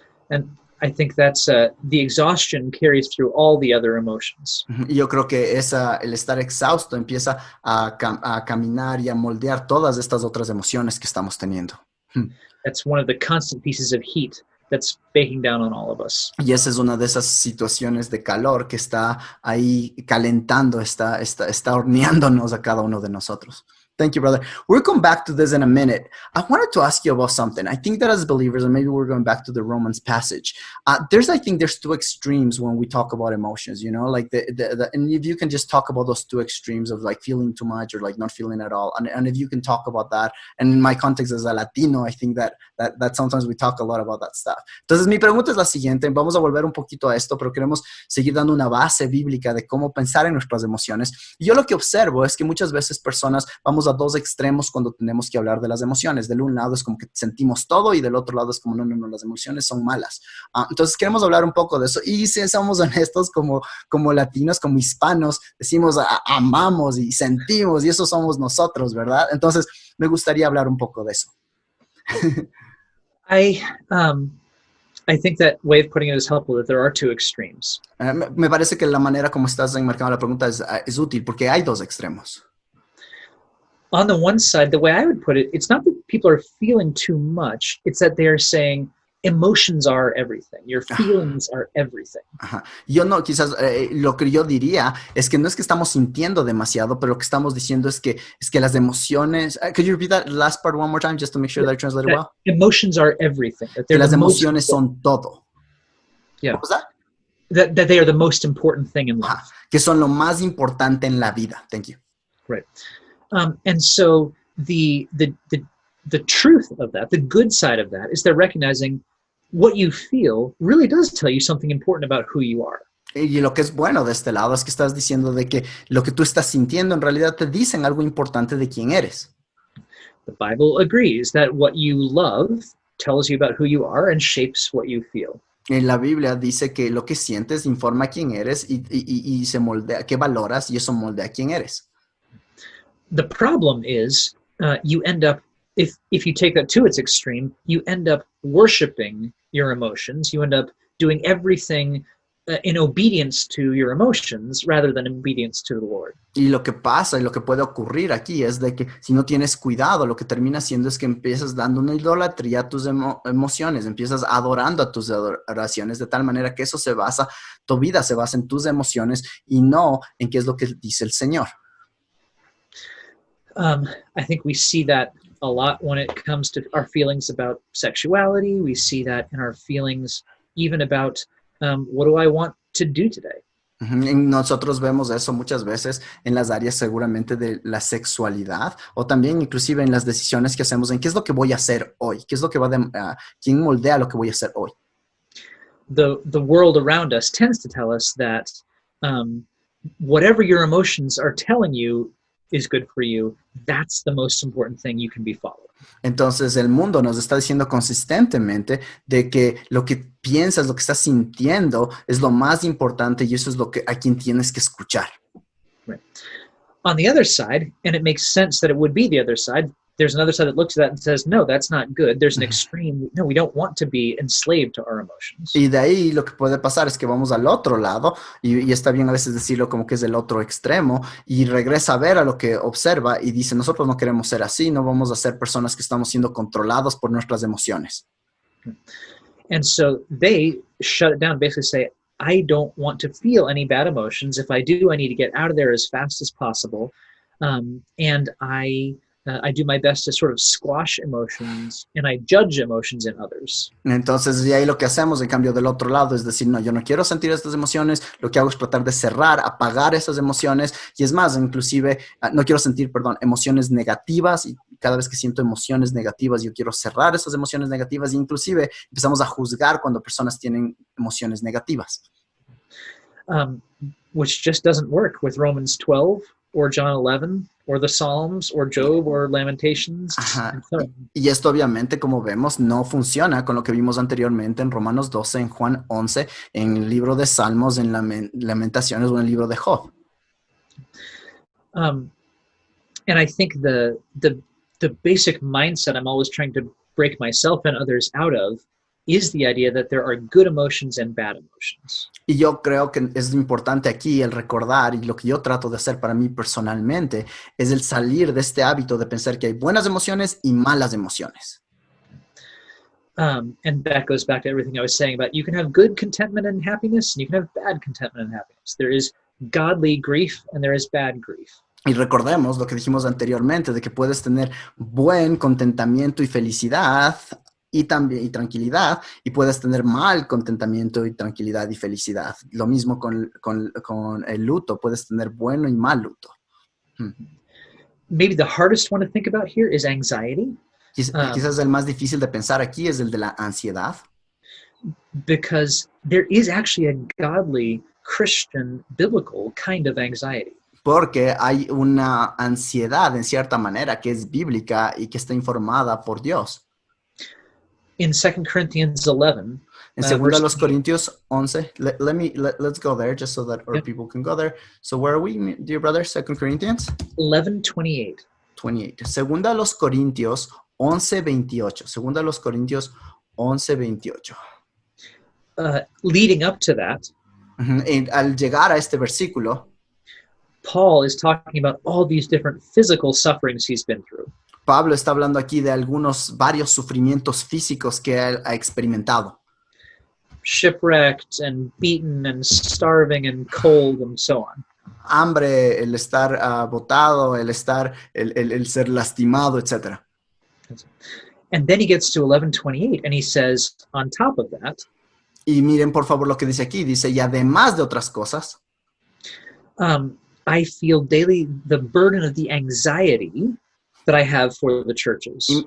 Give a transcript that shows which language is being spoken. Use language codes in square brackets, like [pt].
[en] And I think that's the exhaustion carries through all the other emotions. [es] Y yo creo que el estar exhausto empieza a caminar y a moldear todas estas otras emociones que estamos teniendo. [en] That's one of the constant pieces of heat that's baking down on all of us. [es] Y esa es una de esas situaciones de calor que está ahí calentando, está horneándonos a cada uno de nosotros. [en] Thank you, brother. We'll come back to this in a minute. I wanted to ask you about something. I think that as believers, and maybe we're going back to the Romans passage, I think there's two extremes when we talk about emotions, you know, like and if you can just talk about those two extremes of like feeling too much or like not feeling at all. And if you can talk about that, and in my context as a Latino, I think that sometimes we talk a lot about that stuff. [es] Entonces, mi pregunta es la siguiente. Vamos a volver un poquito a esto, pero queremos seguir dando una base bíblica de cómo pensar en nuestras emociones. Y yo lo que observo es que muchas veces personas vamos a dos extremos cuando tenemos que hablar de las emociones. Del un lado es como que sentimos todo y del otro lado es como no, las emociones son malas. Entonces queremos hablar un poco de eso y si somos honestos como latinos, como hispanos, decimos amamos y sentimos y eso somos nosotros, ¿verdad? Entonces me gustaría hablar un poco de eso. [en] I think that way of putting it is helpful, that there are two extremes. [es] Me parece que la manera como estás enmarcando la pregunta es útil porque hay dos extremos. [en] On the one side, the way I would put it, it's not that people are feeling too much, it's that they are saying emotions are everything. Your feelings are everything. Ajá. [es] Yo no, quizás lo que yo diría es que no es que estamos sintiendo demasiado, pero lo que estamos diciendo es que las emociones. [en] Could you repeat that last part one more time just to make sure that I translate it well? Emotions are everything. That [es] que las emociones son todo. [en] Yeah. What was that? That they are the most important thing in life. Ajá. [es] Que son lo más importante en la vida. [en] Thank you. Right. And so the truth of that, the good side of that, is they're recognizing what you feel really does tell you something important about who you are. [es] Y lo que es bueno de este lado es que estás diciendo de que lo que tú estás sintiendo en realidad te dicen algo importante de quién eres. [en] The Bible agrees that what you love tells you about who you are and shapes what you feel. [es] En la Biblia dice que lo que sientes informa quién eres y se moldea, qué valoras y eso moldea quién eres. [en] The problem is you end up, if you take that to its extreme, you end up worshiping your emotions. You end up doing everything in obedience to your emotions rather than in obedience to the Lord. [es] Y lo que pasa y lo que puede ocurrir aquí es de que si no tienes cuidado, lo que termina haciendo es que empiezas dando una idolatría a tus emociones, empiezas adorando a tus oraciones de tal manera que eso tu vida se basa en tus emociones y no en qué es lo que dice el Señor. [en] I think we see that a lot when it comes to our feelings about sexuality. We see that in our feelings even about what do I want to do today? [es] Nosotros vemos eso muchas veces en las áreas seguramente de la sexualidad o también inclusive en las decisiones que hacemos en qué es lo que voy a hacer hoy, qué es lo que quién moldea lo que voy a hacer hoy. [en] The world around us tends to tell us that whatever your emotions are telling you is good for you, that's the most important thing you can be following. [es] Entonces el mundo nos está diciendo consistentemente de que lo que piensas, lo que estás sintiendo es lo más importante y eso es lo que a quien tienes que escuchar. [en] Right. On the other side, and it makes sense that it would be the other side, there's another side that looks at that and says, no, that's not good. There's an extreme. No, we don't want to be enslaved to our emotions. [es] Y de ahí lo que puede pasar es que vamos al otro lado y está bien a veces decirlo como que es el otro extremo y regresa a ver a lo que observa y dice, nosotros no queremos ser así, no vamos a ser personas que estamos siendo controlados por nuestras emociones. [en] And so they shut it down, basically say, I don't want to feel any bad emotions. If I do, I need to get out of there as fast as possible. And I do my best to sort of squash emotions and I judge emotions in others. [es] Entonces, de ahí lo que hacemos, en cambio, del otro lado, es decir, no, yo no quiero sentir estas emociones, lo que hago es tratar de cerrar, apagar esas emociones, y es más, inclusive, no quiero sentir, emociones negativas, y cada vez que siento emociones negativas, yo quiero cerrar esas emociones negativas, e inclusive empezamos a juzgar cuando personas tienen emociones negativas. [en] Which just doesn't work with Romans 12 or John 11 or the Psalms or Job or Lamentations. Ajá. [es] Y esto obviamente, como vemos, no funciona con lo que vimos anteriormente en Romanos 12, en Juan 11, en el libro de Salmos, en Lamentaciones o en el libro de Job. [en] And I think the basic mindset I'm always trying to break myself and others out of is the idea that there are good emotions and bad emotions. [es] Y yo creo que es importante aquí el recordar, y lo que yo trato de hacer para mí personalmente, es el salir de este hábito de pensar que hay buenas emociones y malas emociones. [en] And that goes back to everything I was saying about you can have good contentment and happiness, and you can have bad contentment and happiness. There is godly grief, and there is bad grief. [es] Y recordemos lo que dijimos anteriormente, de que puedes tener buen contentamiento y felicidad y también y tranquilidad, y puedes tener mal contentamiento y tranquilidad y felicidad. Lo mismo con el luto, puedes tener bueno y mal luto. [en] Maybe the hardest one to think about here is anxiety. [es] Quizás el más difícil de pensar aquí es el de la ansiedad. [en] Because there is actually a godly, Christian, biblical kind of anxiety. [es] Porque hay una ansiedad, en cierta manera, que es bíblica y que está informada por Dios. [en] In 2 Corinthians 11, [es] En 2 Corintios 11, [en] let's go there just so that our people can go there. So where are we, dear brother? 2 Corinthians 11:28. [es] 28. 2 Corintios 11:28. 2 Corintios 11:28. [en] Leading up to that, [es] al llegar a este versículo, [en] Paul is talking about all these different physical sufferings he's been through. [es] Pablo está hablando aquí de varios sufrimientos físicos que él ha experimentado. [en] Shipwrecked and beaten and starving and cold and so on. [es] Hambre, el estar botado, el ser lastimado, etc. [en] And then he gets to 11:28 and he says, on top of that, [es] y miren por favor lo que dice aquí, dice, y además de otras cosas, [en] I feel daily the burden of the anxiety that I have for the churches.